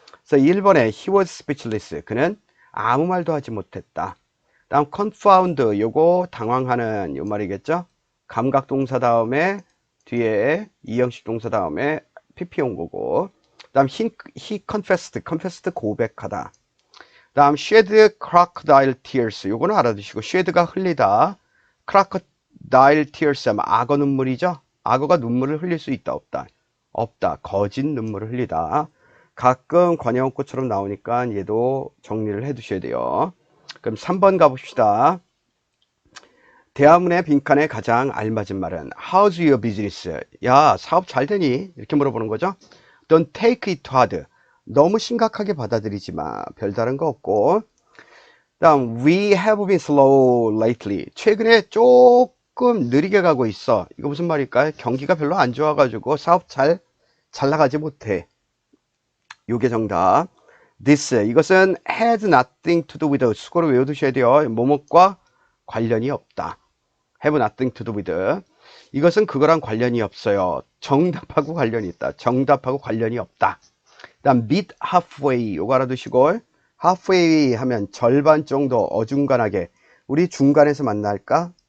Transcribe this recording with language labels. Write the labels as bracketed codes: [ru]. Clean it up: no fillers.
[ko] 그래서 1번에 [en] he was speechless. [ko] 그는 아무 말도 하지 못했다. 다음 confound 요거 당황하는 요 말이겠죠. 감각동사 다음에 뒤에 이형식 동사 다음에 pp 온 거고. 다음 [en] he confessed [ko] 고백하다. 다음 [en] shed crocodile tears [ko] 요거는 알아두시고, shed가 흘리다, [en] crocodile tears [ko] 하면 악어 눈물이죠. 악어가 눈물을 흘릴 수 있다, 없다? 없다. 거짓 눈물을 흘리다. 가끔 관형어구처럼 나오니까 얘도 정리를 해 두셔야 돼요. 그럼 3번 가봅시다. 대화문의 빈칸에 가장 알맞은 말은 [en] How's your business? [ko] 야, 사업 잘 되니? 이렇게 물어보는 거죠. [en] Don't take it hard. [ko] 너무 심각하게 받아들이지 마. 별다른 거 없고. 다음 [en] We have been slow lately. [ko] 최근에 조금 느리게 가고 있어. 이거 무슨 말일까요? 경기가 별로 안 좋아가지고 사업 잘 나가지 못해. 요게 정답. [en] This [ko] 이것은 [en] has nothing to do with [ko] 수고로 외워두셔야 돼요. 뭐뭐과 관련이 없다. [en] have nothing to do with. [ko] 이것은 그거랑 관련이 없어요. 정답하고 관련이 있다. 정답하고 관련이 없다. 그 다음 [en] meet halfway [ko] 요거 알아두시고, halfway 하면 절반 정도 어중간하게 우리 중간에서 만날까?